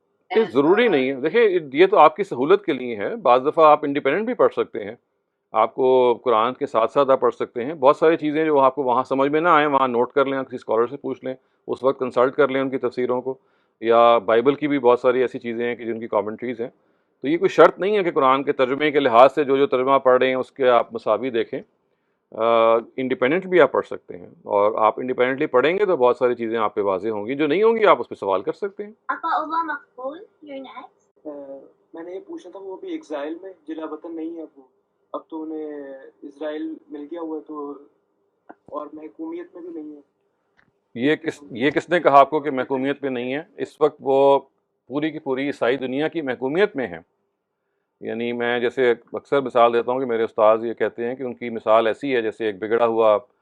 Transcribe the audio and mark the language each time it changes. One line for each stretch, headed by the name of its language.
Urdu: یہ ضروری نہیں ہے، دیکھیں یہ تو آپ کی سہولت کے لیے ہے، بعض دفعہ آپ انڈیپینڈنٹ بھی پڑھ سکتے ہیں، آپ کو قرآن کے ساتھ ساتھ آپ پڑھ سکتے ہیں۔ بہت ساری چیزیں جو آپ کو وہاں سمجھ میں نہ آئیں وہاں نوٹ کر لیں، کسی اسکالر سے پوچھ لیں، اس وقت کنسلٹ کر لیں ان کی تفسیروں کو، یا بائبل کی بھی بہت ساری ایسی چیزیں ہیں کہ جن کی کامنٹریز ہیں۔ تو یہ کوئی شرط نہیں ہے کہ قرآن کے ترجمے کے لحاظ سے جو ترجمہ پڑھ رہے ہیں اس کے آپ مساوی دیکھیں، انڈیپینڈنٹ بھی آپ پڑھ سکتے ہیں، اور آپ انڈیپینڈنٹلی پڑھیں گے تو بہت ساری چیزیں آپ پہ واضح ہوں گی، جو نہیں ہوں گی آپ اس پہ سوال کر سکتے ہیں۔
English: Ata'ullah Maqbul, you're next.
Urdu: میں نے یہ پوچھنا تھا وہ بھی ایگزائل میں جلا وطن نہیں ہے، اب تو انہیں اسرائیل مل گیا ہوا ہے تو، اور محکومیت میں بھی نہیں ہے۔ یہ کس نے کہا آپ کو کہ محکومیت پہ نہیں ہے؟ اس وقت وہ پوری کی پوری عیسائی دنیا کی محکومیت میں ہیں۔ یعنی میں جیسے اکثر مثال دیتا ہوں کہ میرے استاذ یہ کہتے ہیں کہ ان کی مثال ایسی ہے جیسے ایک بگڑا ہوا